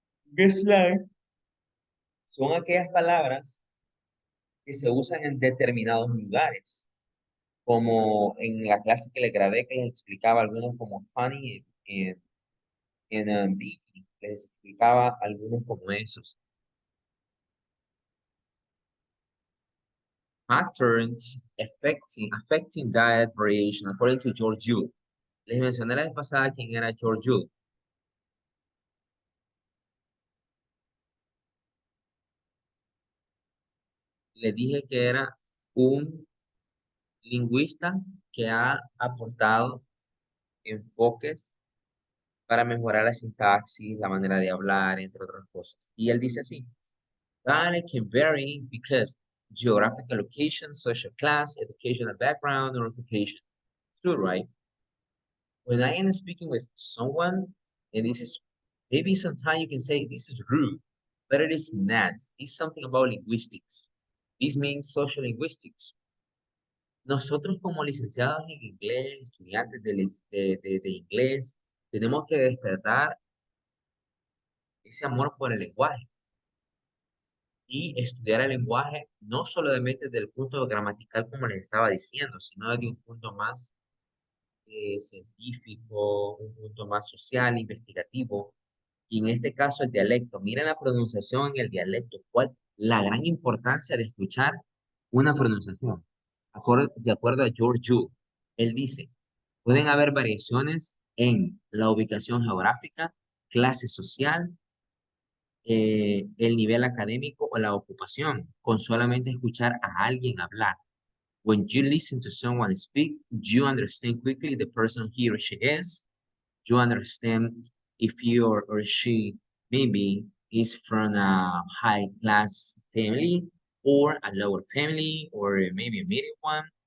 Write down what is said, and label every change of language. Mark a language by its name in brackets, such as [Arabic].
[Spanish] Un slang son aquellas palabras que se usan en determinados lugares, como en la clase que les grabé que les explicaba algunos como funny en Vicky, les explicaba algunos como esos. [English] Patterns affecting diet variation according to George Yule. [Spanish] Les mencioné la vez pasada quién era George Yule. Les dije que era un lingüista que ha aportado enfoques para mejorar la sintaxis, la manera de hablar, entre otras cosas. Y él dice así, [English] dialect can vary because geographical location, social class, educational background, or occupation. True, right? When I am speaking with someone, and this is, maybe sometimes you can say this is rude, but it is not. It's something about linguistics. This means social linguistics. [Spanish] Nosotros como licenciados en inglés, estudiantes de inglés, tenemos que despertar ese amor por el lenguaje y estudiar el lenguaje no solamente desde el punto gramatical como les estaba diciendo, sino desde un punto más científico, un punto más social, investigativo, y en este caso el dialecto. Miren la pronunciación en el dialecto, cuál la gran importancia de escuchar una pronunciación. De acuerdo a George Yule, él dice, pueden haber variaciones en la ubicación geográfica, clase social, el nivel académico o la ocupación, con solamente escuchar a alguien hablar. [English] When you listen to someone speak, you understand quickly the person he or she is. You understand if he or she maybe is from a high class family or a lower family or maybe a medium one.